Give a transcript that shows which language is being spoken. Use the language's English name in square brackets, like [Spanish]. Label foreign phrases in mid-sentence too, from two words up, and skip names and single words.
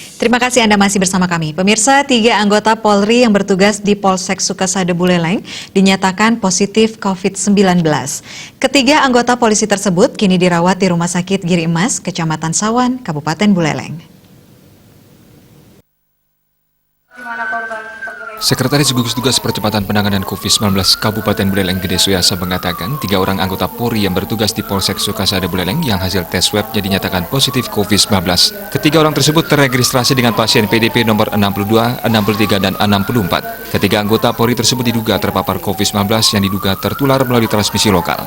[Indonesian] Terima kasih Anda masih bersama kami. Pemirsa, 3 anggota Polri yang bertugas di Polsek Sukasada Buleleng dinyatakan positif COVID-19. Ketiga anggota polisi tersebut kini dirawat di Rumah Sakit Giri Emas, Kecamatan Sawan, Kabupaten Buleleng. Sekretaris Gugus Tugas Percepatan Penanganan COVID-19 Kabupaten Buleleng Gede Suyasa mengatakan 3 orang anggota Polri yang bertugas di Polsek Sukasada Buleleng yang hasil tes swabnya dinyatakan positif COVID-19. Ketiga orang tersebut terregistrasi dengan pasien PDP nomor 62, 63, dan 64. Ketiga anggota Polri tersebut diduga terpapar COVID-19 yang diduga tertular melalui transmisi lokal.